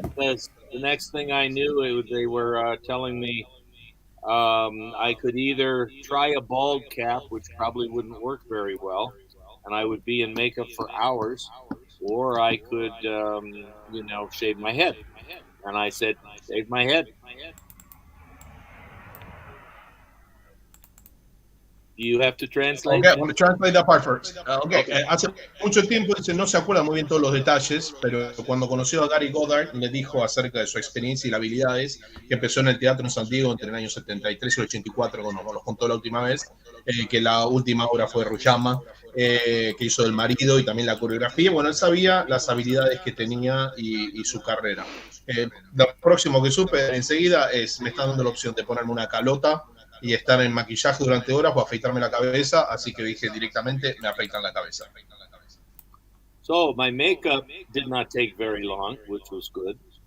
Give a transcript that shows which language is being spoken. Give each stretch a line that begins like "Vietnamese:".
English: because the next thing I knew, they were telling me I could either try a bald cap, which probably wouldn't work very well, and I would be in makeup for hours, or I could, shave my head. And I said, shave my head. Do you have to translate? Okay, I'm going to translate that part first. Okay. Okay.
Spanish: Hace mucho tiempo, dice, no se acuerda muy bien todos los detalles, pero cuando conoció a Gary Goddard, le dijo acerca de su experiencia y las habilidades, que empezó en el teatro en San Diego entre el año 73 y el 84, cuando nos contó la última vez, que la última obra fue Ruyama, que hizo del marido y también la coreografía. Bueno, él sabía las habilidades que tenía y su carrera. Lo próximo que supe enseguida es, me está dando la opción de ponerme una calota y estar en maquillaje durante horas o afeitarme la cabeza, así que dije directamente, me afeitan la cabeza.
English: So my makeup did not take very long, which was good.